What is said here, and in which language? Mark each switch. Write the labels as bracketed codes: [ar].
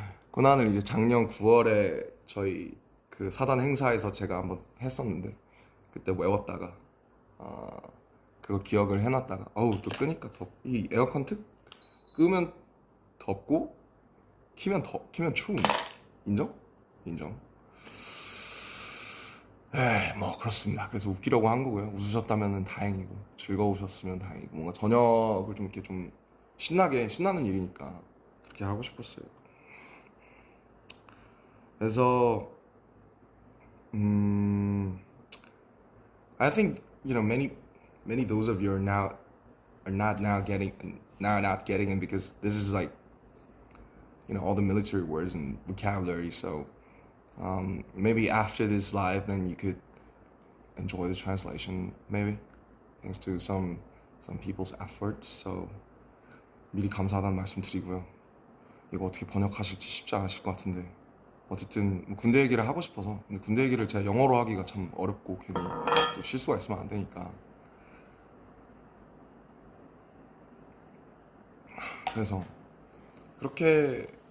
[ko] 코난을 이제 작년 9월에 저희 그 사단 행사에서 제가 한번 했었는데 그때 외웠다가 아, 그거 기억을 해놨다가 어우 또 끄니까 이 에어컨 특 끄면 덥고 키면 추움. 인정? 인정. 뭐 그렇습니다. 그래서 웃기려고 한 거고요. 웃으셨다면 다행이고 즐거우셨으면 다행이고 뭔가 저녁을 좀 이렇게 좀 신나는 일이니까 그렇게 하고 싶었어요. 그래서 음, [en] I think many those of you are not getting it because this is like all the military words and vocabulary. So maybe after this live, then you could enjoy the translation. Maybe thanks to some people's efforts. [ko] So 미리 감사하다는 말씀 드리고요. 이거 어떻게 번역하실지 쉽지 않으실 것 같은데 어쨌든 뭐 군대 얘기를 하고 싶어서 근데 군대 얘기를 제가 영어로 하기가 참 어렵고 괜히 또 실수가 있으면 안 되니까 그래서 그렇게